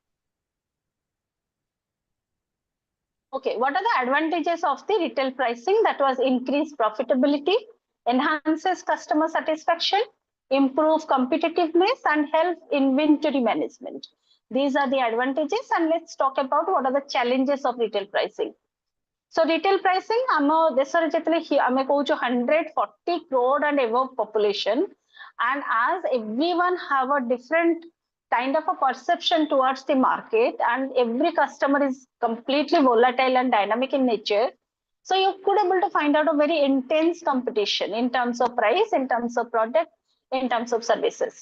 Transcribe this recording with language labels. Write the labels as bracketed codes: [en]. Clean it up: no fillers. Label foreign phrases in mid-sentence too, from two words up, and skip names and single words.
[en] Okay, what are the advantages of the retail pricing? That was increased profitability, enhances customer satisfaction, improve competitiveness, and help inventory management. These are the advantages, and let's talk about what are the challenges of retail pricing. So retail pricing, [or] ଆମ ଦେଶରେ ଯେତେବେଳେ ଆମେ କହୁଛୁ [en] 140 crore and above population, and as everyone have a different kind of a perception towards the market, and every customer is completely volatile and dynamic in nature, so you could able to find out a very intense competition in terms of price, in terms of product, in terms of services.